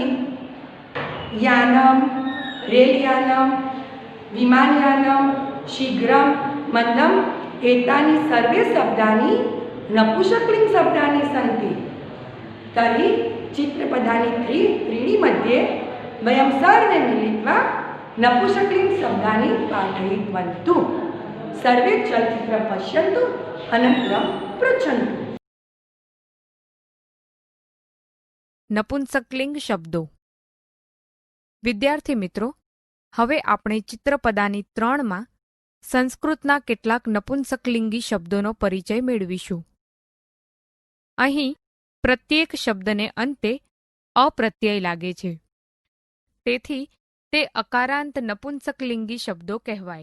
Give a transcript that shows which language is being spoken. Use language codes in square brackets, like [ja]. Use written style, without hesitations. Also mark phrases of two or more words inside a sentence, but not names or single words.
[sa] यानं, रेलयानं, विमानयानं, शीघ्रं, मन्दम् एतानि सर्वे शब्दानि नपुंसकलिङ्गशब्दानि सन्ति। तर्हि चित्रपदानि त्रीणि मध्ये वयं सर्वे मिलित्वा नपुंसकलिङ्गशब्दानि पाठयितवन्तु। सर्वे चलचित्रं पश्यन्तु, अनन्तरं पृच्छन्तु। [gu] નપુંસકલિંગ શબ્દો। વિદ્યાર્થી મિત્રો, હવે આપણે ચિત્રપદાની 3માં સંસ્કૃતના કેટલાક નપુંસકલિંગી શબ્દોનો પરિચય મેળવીશું। અહીં પ્રત્યેક શબ્દને અંતે અપ્રત્યય લાગે છે, તેથી તે અકારાંત નપુંસકલિંગી શબ્દો કહેવાય।